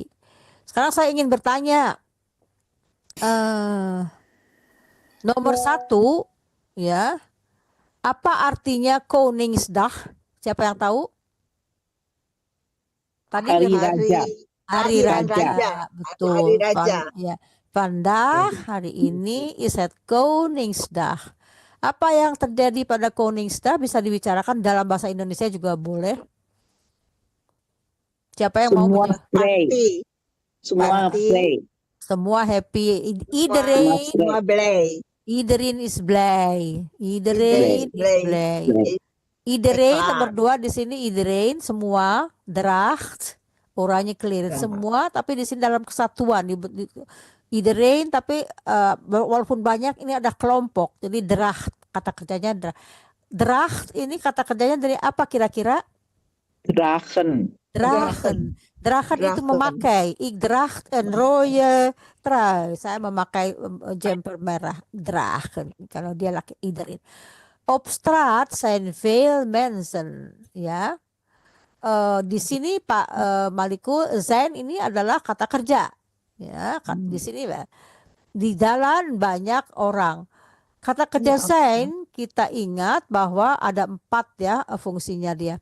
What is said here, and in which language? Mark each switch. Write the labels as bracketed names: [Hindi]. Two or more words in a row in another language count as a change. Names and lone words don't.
[Indonesian] Sekarang saya ingin bertanya, nomor 1 ya, apa artinya Koningsdag? Siapa yang tahu? Tadi Hari Raja. Betul. Hari Raja. [Dutch] Ya. Vandaag, [Indonesian] hari ini [Dutch] is het Koningsdag. [Indonesian] Apa yang terjadi pada Koningsdag bisa dibicarakan dalam bahasa Indonesia juga boleh. Siapa yang mau Semua menjawab? play. Semua play. Semua happy. [Dutch] Iedereen is blij. Iedereen is blij. Iedereen [Indonesian] nomor 2 di sini, iedereen semua, [Dutch] draagt oranye kleren [Indonesian] semua, tapi di sini dalam kesatuan. Iedereen tapi walaupun banyak ini ada kelompok. Jadi draagt kata kerjanya draagt ini kata kerjanya dari apa kira-kira? Dragen. Dragen itu memakai. [Dutch] Ik draagt een rode trui. [Indonesian] Saya memakai jumper merah. Dragen. Kalau dia laki, iedereen. [Dutch] Op straat zijn veel mensen, [Indonesian] ya. Di sini Pak Maliku, zijn ini adalah kata kerja, ya. Di sini di jalan banyak orang. Kata kerja zijn kita ingat bahwa ada 4 ya fungsinya dia.